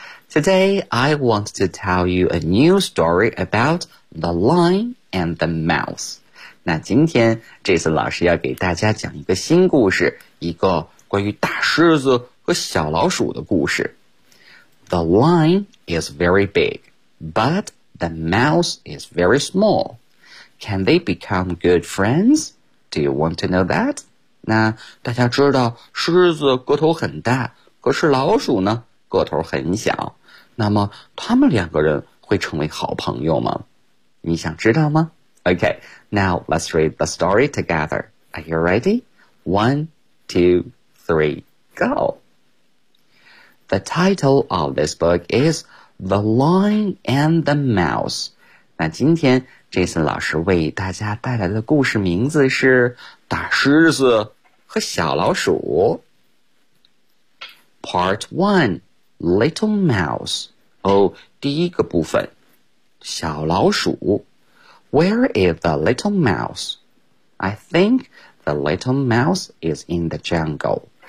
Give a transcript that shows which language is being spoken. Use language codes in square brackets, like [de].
[en] Today, I want to tell you a new story about the lion and the mouse. [zh] 那今天 Jason 老师要给大家讲一个新故事，一个关于大狮子和小老鼠的故事。 [en] The lion is very big, but the mouse is very small. Can they become good friends? Do you want to know that? [zh] 那大家知道狮子个头很大，可是老鼠呢？个头很小，那么他们两个人会成为好朋友吗？你想知道吗？ [en] OK, now let's read the story together. Are you ready? 1, 2, 3, go! The title of this book is The Lion and the Mouse. [zh] 那今天 Jason 老师为大家带来的故事名字是大狮子和小老鼠。 [en] Part 1Little Mouse. [zh] Oh, 第一个部分，小老鼠。 [en] Where is the little mouse? I think the little mouse is in the jungle.